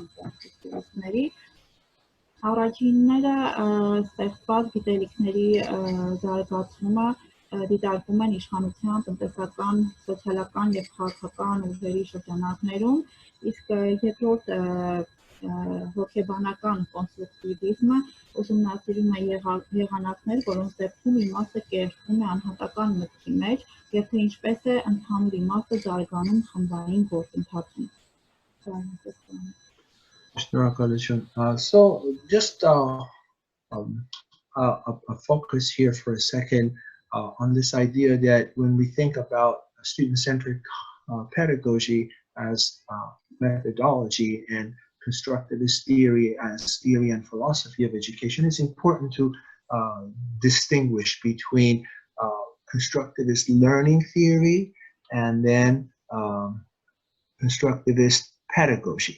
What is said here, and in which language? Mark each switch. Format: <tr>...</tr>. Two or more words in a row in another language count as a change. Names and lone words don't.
<hy>կոնստրուկտիվիստների։ Առաջինները ստեղծված գիտելիքների զարգացումը դիտարկում են իշխանության, տնտեսական, սոցիալական եւ քաղաքական ուժերի շրջանակներում, իսկ երկրորդ հոգեբանական կոնստրուկտիվիզմը ուսումնասիրում է եղանակներ, որոնց դեպքում իմաստը կերտվում է անհատական մտքի մեջ եւ թե ինչպես է ընդհանուր իմաստը զարգանում խմբային գործընթացում։</hy> <en>So just a focus here for a second on this idea that when we think about student-centered pedagogy as methodology and constructivist theory as theory and philosophy of education, it's important to distinguish between constructivist learning theory and then constructivist pedagogy.</en>